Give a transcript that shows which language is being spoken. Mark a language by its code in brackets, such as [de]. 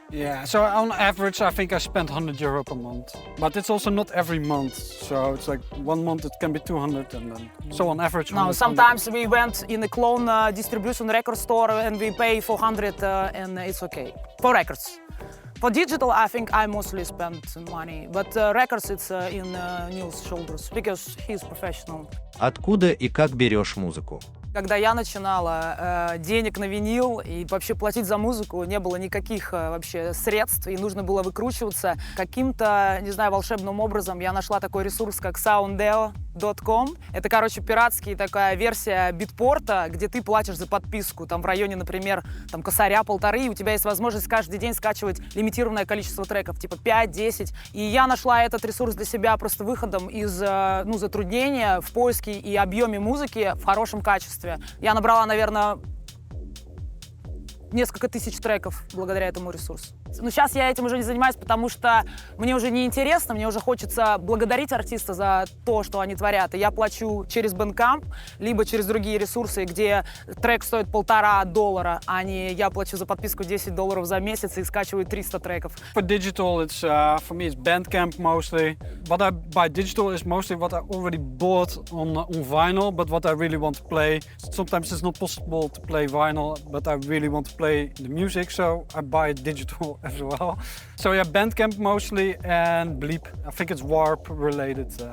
[en] Yeah, so on average I think I spend 100 euro per month, but it's also not every month, so it's like 1 month it can be 200, and then so on average. No, sometimes we went in a clone distribution record store and we pay 400 and it's okay for records. For digital, I think I mostly spend money, but records it's in Niels' shoulders because he's professional. [ru] Откуда и как берешь музыку? Когда я начинала, денег на винил и вообще платить за музыку не было никаких вообще средств, и нужно было выкручиваться. Каким-то, не знаю, волшебным образом я нашла такой ресурс, как sounddeo.com. Это, короче, пиратский такая версия битпорта, где ты платишь за подписку. Там в районе, например, там косаря 1,5, и у тебя есть возможность каждый день скачивать лимитированное количество треков, типа 5-10. И я нашла этот ресурс для себя просто выходом из затруднения в поиске и объеме музыки в хорошем качестве. Я набрала, наверное, несколько тысяч треков благодаря этому ресурсу. Но сейчас я этим уже не занимаюсь, потому что мне уже не интересно, мне уже хочется благодарить артиста за то, что они творят. И я плачу через Bandcamp, либо через другие ресурсы, где трек стоит $1,5, а не я плачу за подписку $10 за месяц и скачиваю 300 треков. [en] For digital, it's for me it's Bandcamp mostly. What I buy digital is mostly what I already bought on vinyl, but what I really want to play. Sometimes it's not possible to play vinyl, but I really want to play the music, so I buy it digital as well. So yeah, Bandcamp mostly and Bleep. I think it's Warp related.